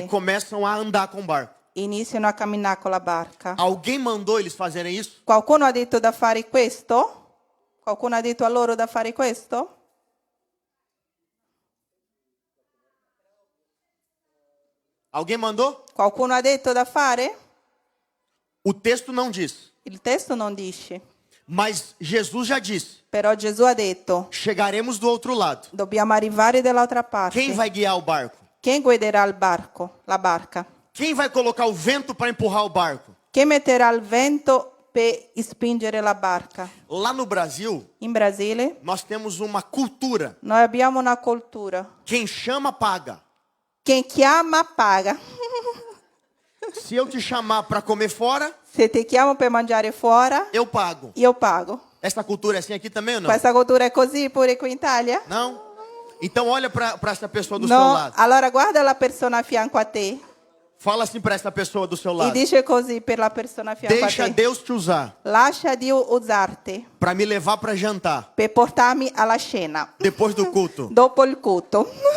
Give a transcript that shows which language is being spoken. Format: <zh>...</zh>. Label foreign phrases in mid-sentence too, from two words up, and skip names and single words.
<pt>começam a andar com o barco.</pt> <it>Iniziano a camminare con la barca.</it> <pt>Alguém mandou eles fazerem isso?</pt> <it>Qualcuno ha detto da fare questo? Qualcuno ha detto a loro da fare questo?</it> <pt>Alguém mandou?</pt> <it>Qualcuno ha detto da fare?</it> <pt>O texto não diz.</pt> <it>Il testo non dice.</it> <pt>Mas Jesus já disse:</pt> <it>Però Gesù ha detto,</it> <pt>chegaremos do outro lado.</pt> <it>dobbiamo arrivare dall'altra parte.</it> <pt>Quem vai guiar o barco?</pt> <it>Chi guiderà il barco? La barca.</it> <pt>Quem vai colocar o vento para empurrar o barco?</pt> <it>Chi metterà il vento per spingere la barca?</it> <pt>Lá no Brasil,</pt> <it>In Brasile</it> <pt>nós temos uma cultura.</pt> <it>noi abbiamo una cultura.</it> <pt>Quem chama, paga.</pt> <it>Quem chiama paga.</it> <pt>Se eu te chamar para comer fora,</pt> <it>Se ti chiamo per mangiare fuori,</it> <pt>eu pago.</pt> <it>io pago.</it> <pt>Essa cultura é assim aqui também ou não?</pt> <it>Questa cultura è così pure qui in Italia?</it> <pt>Não? Então olha para essa pessoa do seu</pt> <it>No,</it> <pt>lado.</pt> <it>allora guarda la persona a fianco a te</it> <pt>Fala assim para essa pessoa do seu</pt> <it>e</it> <pt>lado.</pt> <it>dice così per la persona a fianco</it> <pt>Deixa</pt> <it>a te.</it> <pt>Deus te usar</pt> <it>Lascia Dio usarti</it> <pt>para me levar para jantar</pt> <it>per portarmi alla cena</it> <pt>depois do culto.</pt> <it>dopo il culto.</it>